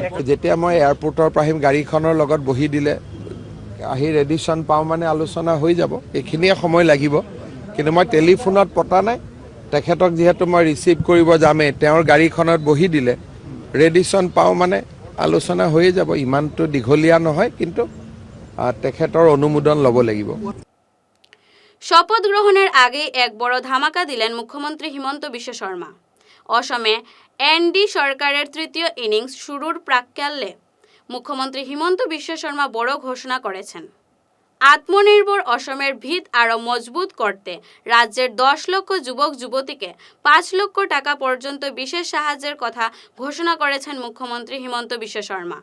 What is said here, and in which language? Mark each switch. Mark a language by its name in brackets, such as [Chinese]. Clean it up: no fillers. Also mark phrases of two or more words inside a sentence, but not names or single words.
[Assamese] যেতিয়া মই এয়াৰপৰ্টৰ পৰা আহিম, গাড়ীখনৰ লগত বহি দিলে আহি ৰেডিশ্যন পাওঁ মানে আলোচনা হৈ যাব। এইখিনিয়ে সময় লাগিব, কিন্তু মই টেলিফোনত পতা নাই। তেখেতক যিহেতু মই ৰিচিভ কৰিব যামেই, তেওঁৰ গাড়ীখনত বহি দিলে ৰেডিশ্যন পাওঁ মানে আলোচনা হৈয়ে যাব। ইমানটো দীঘলীয়া নহয়, কিন্তু তেখেতৰ অনুমোদন ল'ব লাগিব। [Bangla] শপথ গ্রহণের আগে এক বড় ধামাকা দিলেন মুখ্যমন্ত্রী হিমন্ত বিশ্ব শর্মা। অসমে এনডি সরকারের তৃতীয় ইনিংস শুরুর প্রাক্কালে মুখ্যমন্ত্রী হিমন্ত বিশ্ব শর্মা বড় ঘোষণা করেছেন। আত্মনির্ভর অসমের ভিত আরও মজবুত করতে রাজ্যের 10 লক্ষ যুবক যুবতীকে 5 লক্ষ টাকা পর্যন্ত বিশেষ সাহায্যের কথা ঘোষণা করেছেন মুখ্যমন্ত্রী হিমন্ত বিশ্ব শর্মা।